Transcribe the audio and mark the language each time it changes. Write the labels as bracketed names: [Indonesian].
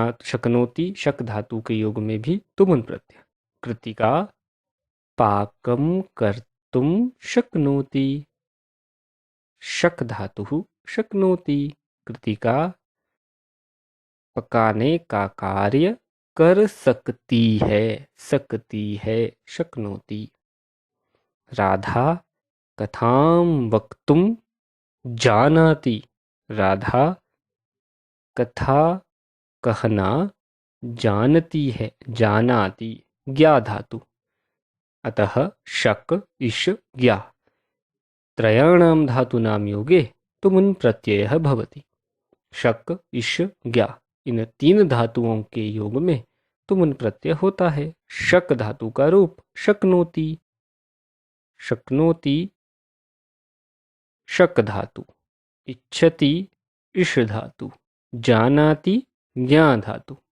[Hindi] शक्नोति शक धातु के योग में भी तुमुन प्रत्यय। [Sanskrit] कृतिका पाकं कर्तुं शक्नोति। [Hindi] शक धातु शक्नोति। कृतिका पकाने का कार्य कर सकती है। सकती है शक्नोति। [Sanskrit] राधा कथां वक्तुं जानाति। [Hindi] राधा कथा कहना जानती है। [Sanskrit] जानाति ज्ञा धातु, अतः शक इश ज्ञा त्रयाणां धातूनां योगे तुमुन प्रत्ययः भवति। [Hindi] शक इश ज्ञा इन तीन धातुओं के योग में तुमुन प्रत्यय होता है। शक धातु का रूप शक्नोति। शक्नोति शक धातु, इच्छति इश धातु, जानाति ज्ञा धातु।